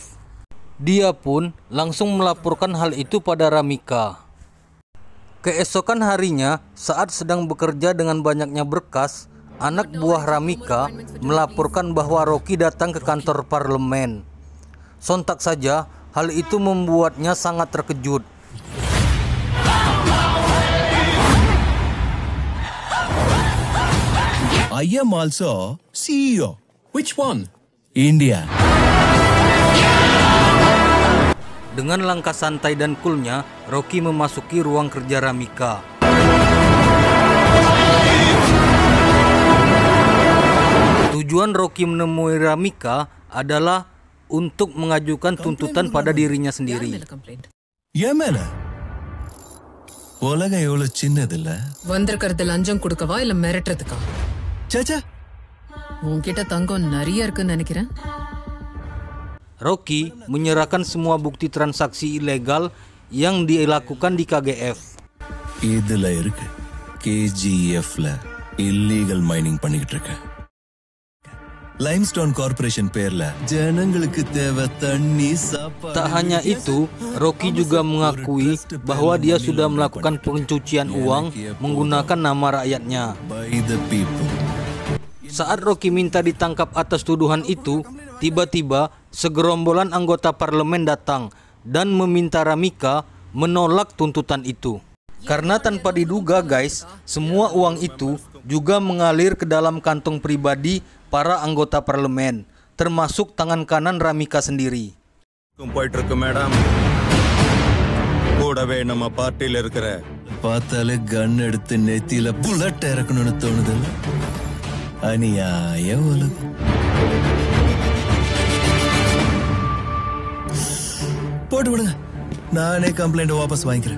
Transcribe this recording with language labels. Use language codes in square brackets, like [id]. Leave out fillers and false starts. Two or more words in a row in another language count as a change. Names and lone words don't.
[id] Dia pun langsung melaporkan hal itu pada Ramika. Keesokan harinya, saat sedang bekerja dengan banyaknya berkas, anak buah Ramika melaporkan bahwa Rocky datang ke kantor parlemen. Sontak saja, hal itu membuatnya sangat terkejut. [en] I am also CEO. Which one? India. [id] Dengan langkah santai dan coolnya, Rocky memasuki ruang kerja Ramika. Tujuan Rocky menemui Ramika adalah untuk mengajukan tuntutan pada dirinya sendiri. [ta] ஏமேனா உலகம் எவ்வளவு சின்னதில்ல. வந்திருக்கிறது லஞ்சம் கொடுக்கவா இல்ல மிரட்டுறதுக்கா? சாச்சா உன்கிட்ட தங்கம் நிறைய இருக்குன்னு நினைக்கிறேன். [id] Rocky menyerahkan semua bukti transaksi ilegal yang dilakukan di KGF. [ta] இதுல இருக்கு KGFல [en] illegal mining [ta] பண்ணிக்கிட்டு இருக்க. லைம்ஸ்டோன் கார்ப்பரேஷன் பேர்ல ஜனங்களுக்கு தேவை தண்ணி [id] Tak hanya itu, Rocky juga mengakui bahwa dia sudah melakukan pencucian uang menggunakan nama rakyatnya. Saat Rocky minta ditangkap atas tuduhan itu, tiba-tiba segerombolan anggota parlemen datang dan meminta Ramika menolak tuntutan itu. Karena tanpa diduga guys, semua uang itu juga mengalir ke dalam kantong pribadi para anggota parlemen, termasuk tangan kanan Ramika sendiri. [ta] போயிட்டு இருக்கு மேடம் கூடவே நம்ம பார்ட்டில இருக்கிற பார்த்தாலே கன் எடுத்து நெத்தியில புல்லட் இறக்கணும்னு தோணுது. அநியாய உலகம். போட்டு விடுங்க, நானே கம்ப்ளைண்ட் வாபஸ் வாங்கிக்கிறேன்.